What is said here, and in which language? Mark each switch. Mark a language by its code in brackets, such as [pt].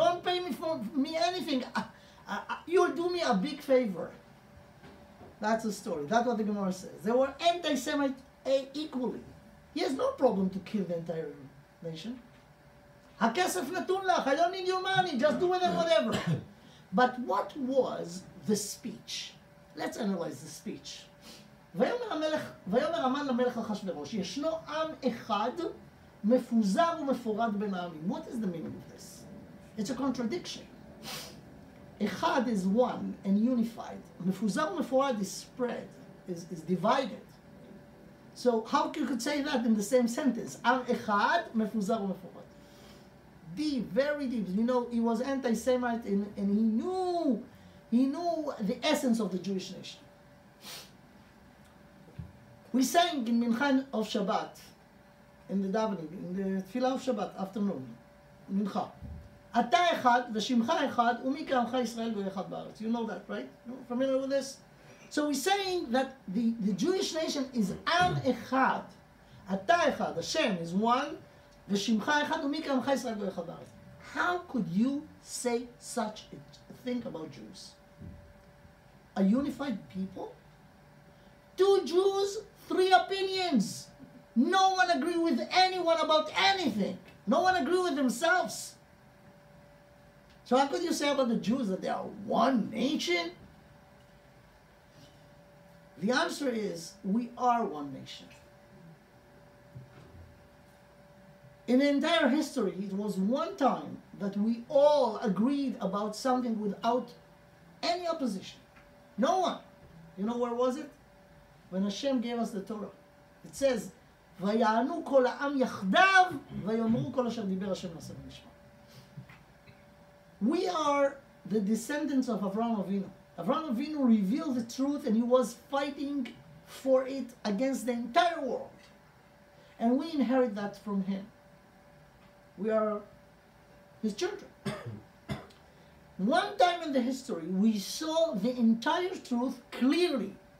[en] Don't pay me for anything. You'll do me a big favor. That's the story. That's what the Gemara says. They were anti-Semites equally. He has no problem to kill the entire nation. [he] הכסף נתון לך. [en] I don't need your money. Just do with it whatever. But what was the speech? Let's analyze the speech. [he] ויאמר המן למלך אחשוורוש, ישנו עם אחד מפוזר ומפורד בין העמים. [en] What is the meaning of this? It's a contradiction. אחד is one and unified. [he] מפוזר ומפורד [en] is spread, is divided. So how you could say that in the same sentence? [he] עם אחד מפוזר ומפורד. [en] Deep, very deep. You know, he was anti-Semite and he knew the essence of the Jewish nation. We sang in Mincha of Shabbat, in the davening, in the tefillah of Shabbat afternoon, Mincha. [he] אתה אחד ושמך אחד ומי כעמך ישראל ואחד בארץ. [en] You know that, right? You're familiar with this? So we're saying that the Jewish nation is [he] עם אחד. אתה אחד, [en] Hashem is one, [he] ושמך אחד ומי כעמך ישראל ואחד בארץ. [en] How could you say such a thing about Jews? A unified people? Two Jews, three opinions. No one agree with anyone about anything. No one agree with themselves. So how could you say about the Jews that they are one nation? The answer is, we are one nation. In the entire history, it was one time that we all agreed about something without any opposition. No one. You know where was it? When Hashem gave us the Torah. It says, [he] ויענו כל העם יחדיו, ויאמרו כל אשר דיבר השם נעשה ונשמע. [en] We are the descendants of Avraham Avinu. Avraham Avinu revealed the truth and he was fighting for it against the entire world. And we inherit that from him. We are his children. One time in the history, we saw the entire truth clearly.